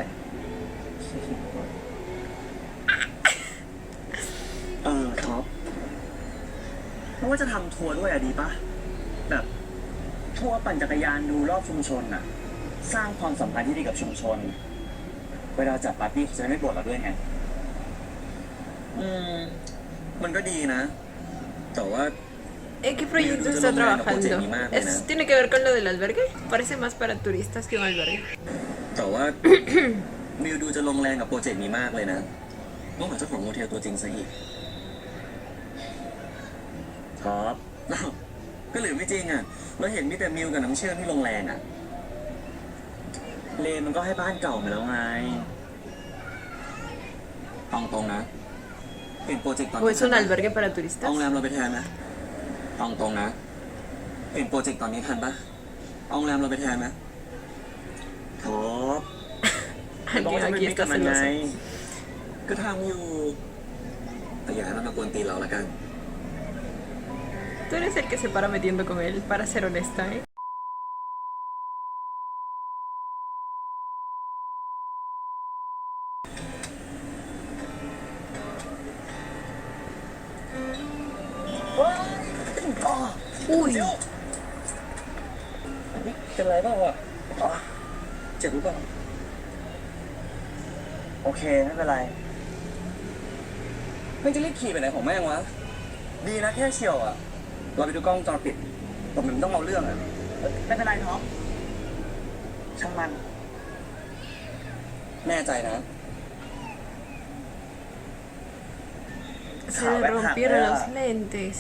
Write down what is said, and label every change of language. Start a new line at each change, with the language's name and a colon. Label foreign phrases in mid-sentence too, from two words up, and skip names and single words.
Thai: ท็อปเพราะว่าจะทำทัวร์ด้วยอะดีปะแบบทัวร์ปั่นจักรยานดูรอบชุมชนอะสร้างความสัมพันธ์ที่ดีกับชุมชน เวลาจัดปาร์ตี้เขาจะได้ไม่บ่นเราด้วยไง มันก็ดีนะ แต่ว่า
Spanish: ¿En qué proyecto está trabajando? ¿Tiene que ver con lo del albergue? Parece más para turistas que un albergue.
Thai: แต่ว่า มิวดูจะลงแรงกับโปรเจกต์นี้มากเลยนะต้องหาเจ้าของโฮเทลตัวจริงซะอีก ท็อป อ้าวก็หรือไม่จริงอ่ะเราเห็นมีแต่มิวกับน้ำเชื่อมที่ลงแรงอ่ะ เลมันก็ให้บ้านเก่ามาแล้วไง ตรงๆนะเปลี่ยนโปรเจกต์ตอน
Spanish: ¿O es un albergue para
Thai: โรง
Spanish: turistas?
Thai: แรมเราไปแทนนะตรงๆนะเปลี่ยนโปรเจกต์ตอนนี้ทันปะโรงแรมเราไปแทนนะ ท็อป
Spanish: Alguien aquí está
Thai: มันไง
Spanish: celoso.
Thai: ก็ทำอยู่ แต่อย่าให้มันมากวนตีนเราละกัน
Spanish: Tú eres el que se para metiendo con él, para ser honesta, ¿eh? Uy,
Thai: เป็นไรเปล่าอ่ะเจ็บหรือเปล่า โอเคไม่เป็นไร ไม่จะรีบขี่ไปไหนของแม่งวะ ดีนะแค่เฉียวอ่ะ เราไปดูกล้องวงจรปิดแต่มันต้องเอาเรื่องอ่ะ ไม่เป็นไรท็อปช่างมัน แน่ใจนะ
Spanish: se le rompieron los lentes.